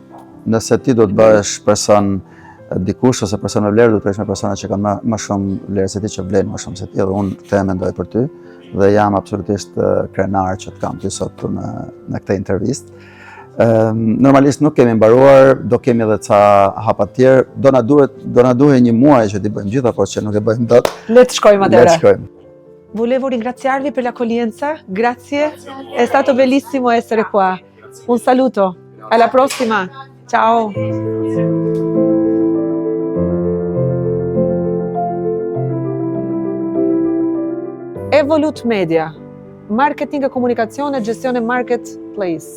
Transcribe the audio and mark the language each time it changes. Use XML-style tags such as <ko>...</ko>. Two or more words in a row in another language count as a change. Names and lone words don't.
<sq>Nëse ti do të bëhesh person dikush ose person me vlerë, do të kesh me persona që kanë më shumë vlerë se ti, që vlen më shumë se ti, dhe unë këtë e mendoj për ty dhe jam absolutisht krenar që të kam ty sot në këtë intervistë. Normalisht nuk kemi mbaruar, do kemi edhe ca hapa tjerë, do na duhet një muaj që t'i bëjmë gjitha, por që nuk e bëjmë dot. Le të shkojmë atëherë. Le të shkojmë.</sq> <it>Volevo ringraziarvi per l'accoglienza, grazie, è stato bellissimo essere qua. Un saluto, alla prossima, ciao. Evolut Media, marketing e comunicazione e gestione marketplace.</it>